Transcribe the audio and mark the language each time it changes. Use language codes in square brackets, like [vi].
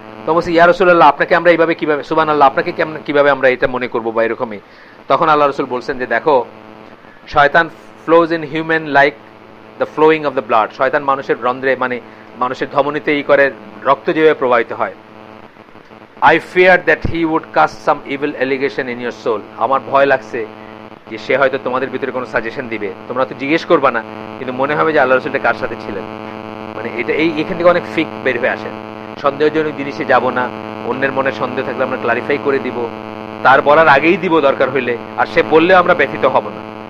[bn] তো বলছি, ইয়া রাসূলুল্লাহ, আপনাকে আমরা এইভাবে কিভাবে, সুবহানাল্লাহ, আপনাকে কিভাবে আমরা এটা মনে করবো বা এরকমই। তখন আল্লাহ রাসূল বলছেন যে দেখো, [en] শয়তান flows in human like the flowing of the blood. [bn] শয়তান মানুষের রন্ধ্রে, মানে মানুষের ধমনীতে করে রক্ত যেভাবে প্রবাহিত হয়। [en] I feared that he would cast some evil allegation in your soul। [bn] আমার ভয় লাগছে যে সে হয়তো তোমাদের ভিতরে কোনো সাজেশন দিবে, তোমরা তো জিজ্ঞেস করবা না, কিন্তু মনে হবে যে আল্লাহ রাসূলটা কার সাথে ছিলেন। মানে এটা এখান থেকে অনেক ফিক বের হয়ে আসে। সন্দেহজনক জিনিসে যাব না, অন্যের মনে সন্দেহ থাকলে আমরা ক্লারিফাই করে দিব, তার বলার আগেই দিব দরকার হইলে, আর সে বললেও আমরা ব্যথিত হব না।